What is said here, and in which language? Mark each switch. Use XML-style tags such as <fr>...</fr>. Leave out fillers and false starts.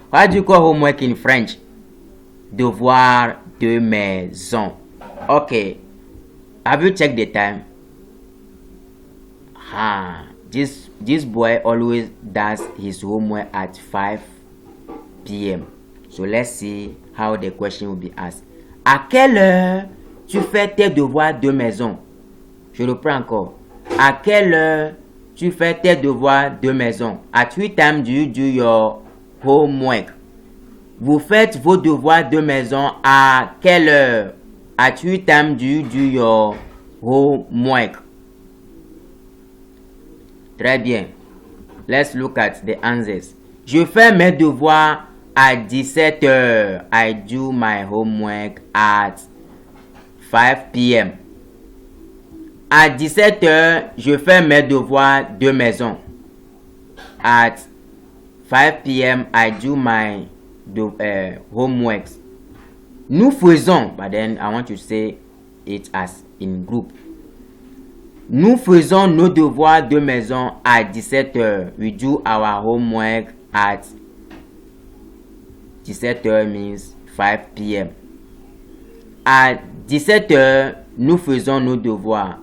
<en>What do you call homework in French? Devoir de maison. Okay. Have you checked the time? This boy always does his homework at 5 p.m. So let's see how the question will be asked.</en> <fr>À quelle heure tu fais tes devoirs de maison? Je reprends encore. À quelle heure tu fais tes devoirs de maison?</fr> <en>At what time do you do your homework.</en> <fr>Vous faites vos devoirs de maison à quelle heure?</fr> <en>At what time do you do your homework?</en> <fr>Très bien.</fr> <en>Let's look at the answers.</en> <fr>Je fais mes devoirs à 17 heures.</fr> <en>I do my homework at 5 p.m.</en> <fr>À 17 heures, je fais mes devoirs de maison.</fr> <en>At 5 p.m., I do my homework. Nous faisons, but then I want to say it as in group.</en> <fr>Nous faisons nos devoirs de maison à 17 heures.</fr> <en>We do our homework at 17 heures means 5 p.m.</en> <fr>À 17 heures, nous faisons nos devoirs.</fr>